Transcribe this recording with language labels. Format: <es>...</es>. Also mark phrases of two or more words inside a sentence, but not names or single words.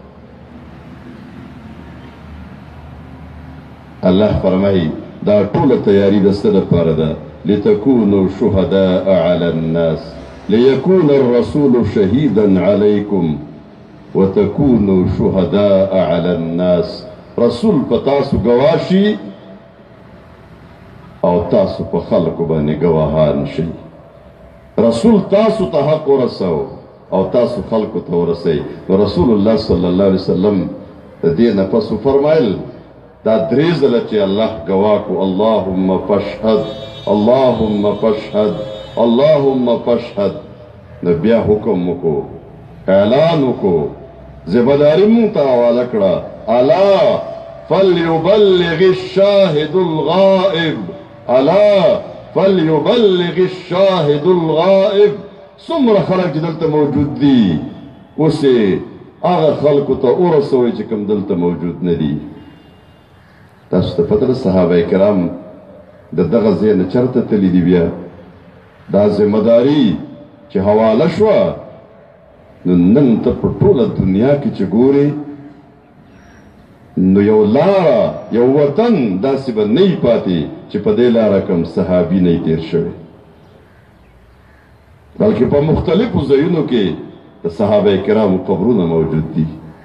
<ps>الله فرمایي دا ټوله تیاری د څه لپاره ده؟</ps> <ar>لتكونوا شهداء على الناس ليكون الرسول شهيدا عليكم وتكونوا شهداء على الناس.</ar> <ps>رسول په تاسو گواشي او تاسو په خلکو باندې گواهان شي. رسول تاسو ته حق ورسو او تاسو خلکو ته ورسئ. رسول الله</ps> <ar>صلی الله علیه وسلم</ar> <ps>د دې نه پس فرمایل دا درې ځله چې الله گواه کو</ps> <ar>اللهم فاشهد اللهم فاشهد اللهم فاشهد.</ar> <ps>نو بیا حکم وکړو، اعلان وکړو، ذمهداري مونږ ته حواله کړه.</ps> <ar>الا فليبلغ الشاهد الغائب، الا فليبلغ الشاهد الغائب.</ar> <ps>څومره خلک چې دلته موجود دي اوس یې هغه خلکو ته ورسوئ چې کوم دلته موجود نه دي. تاسو ته پته ده صحابه کرام د دغه ځای نه چېرته تللي دي. بیا دا ذمهداري چې حواله شوه نو نن ته په ټوله دنیا کې چې ګورې نو یو لاره یو وطن داسې به نه وي پاتې چې په دې لاره کوم صحابي نه تیر شوی، بلکې په مختلفو ځایونو کې د صحابه کرامو قبرونه موجود دي.</ps>